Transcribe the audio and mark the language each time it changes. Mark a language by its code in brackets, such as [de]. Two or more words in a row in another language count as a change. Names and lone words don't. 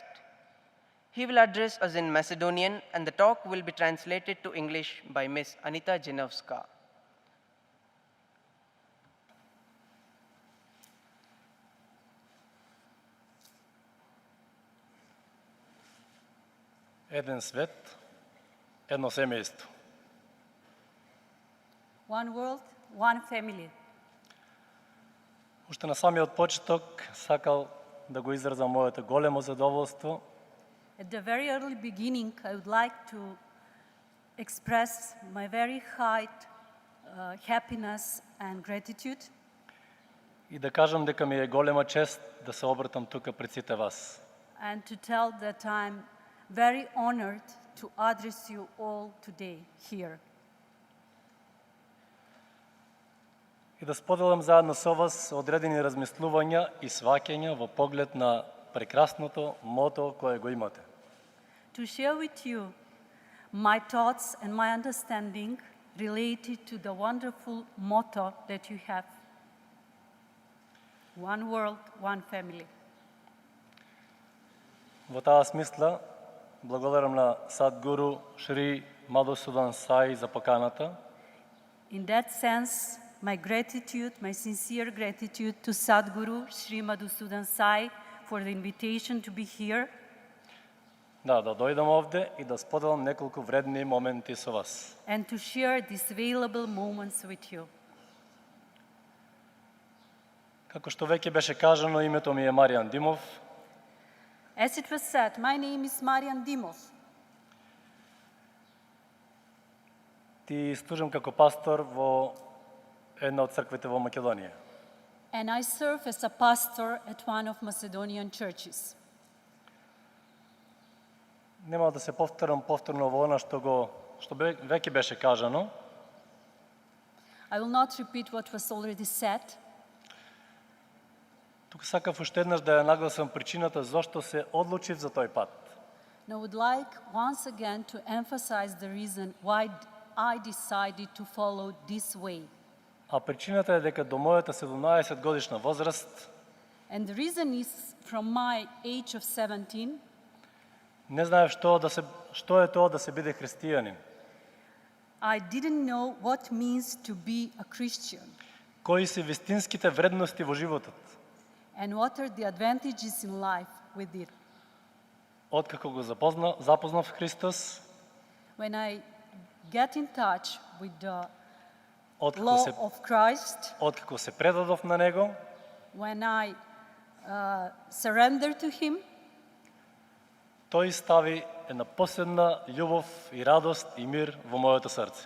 [en] He will address us in Macedonian, and the talk will be translated to English by Ms. Anita Janowska. [mk] Един свет, едно семейство. [en] One world, one family. [mk] Уште на самиот почеток сакал да го изразам моето големо задоволство [en] At the very early beginning, I would like to express my very high happiness and gratitude [mk] и да кажам дека ми е голема чест да се обратам тука пред сите вас. [en] and to tell that I'm very honored to address you all today here. [mk] И да споделам заедно со вас одредени размислувања и сваќања во поглед на прекрасното мото кое го имате. [en] To share with you my thoughts and my understanding related to the wonderful motto that you have. One world, one family. [mk] Во таа смисла, благодарам на Садгуру Шри Madhusudan Sai за поканата. [en] In that sense, my gratitude, my sincere gratitude to Sadhguru Sri Madhusudan Sai for the invitation to be here. [mk] Да дојдам овде и да споделам неколку вредни моменти со вас. [en] And to share these valuable moments with you. [mk] Како што веќе беше кажано, името ми е Марјан Димов. [en] As it was said, my name is Marjan Dimos. [mk] Ти служам како пастор во една од црквите во Македонија. [en] And I serve as a pastor at one of Macedonian churches. [mk] Нема да се повторам повторно во она што веќе беше кажано. [en] I will not repeat what was already said. [mk] Тука сакав уште еднаш да ја нагласам причината зошто се одлучив за тој пат. [en] And I would like once again to emphasize the reason why I decided to follow this way. [mk] А причината е дека до мојата 17 годишна возраст [en] And the reason is from my age of 17, [mk] Не знаев што е тоа да се биде христијанин. [en] I didn't know what means to be a Christian [mk] Кои се вистинските вредности во животот? [en] and what are the advantages in life with it. [mk] Откако го запознав Христос, [en] When I get in touch with the [mk] откако [en] law [mk] се, [en] of Christ, [mk] откако се предадов на Него, [en] when I surrender to Him, [mk] тој стави една посебна љубов и радост и мир во моето срце.